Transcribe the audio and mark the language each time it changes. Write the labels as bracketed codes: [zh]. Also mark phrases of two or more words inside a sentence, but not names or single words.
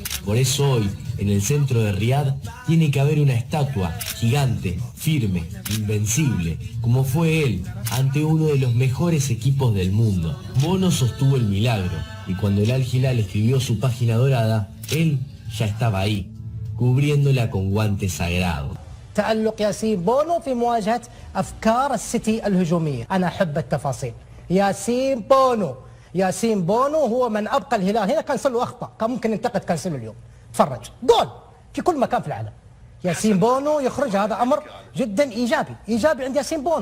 [es] Por eso hoy, en el centro de Riad, tiene que haber una estatua gigante, firme, invencible, como fue él, ante uno de los mejores equipos del mundo. Bono sostuvo el milagro, y cuando el Al Hilal escribió su página dorada, él ya estaba ahí, cubriéndola con guante sagrado. [ar] تألق ياسين بونو في مواجهة أفكار السيتي الهجومية. أنا أحب التفاصيل. ياسين بونو هو من أبقى الهلال. هنا كانسلو أخطأ، كان ممكن ينتقد كانسلو اليوم. تفرج جول في كل مكان في العالم. ياسين بونو يخرج، هذا أمر جدا إيجابي عند ياسين بونو.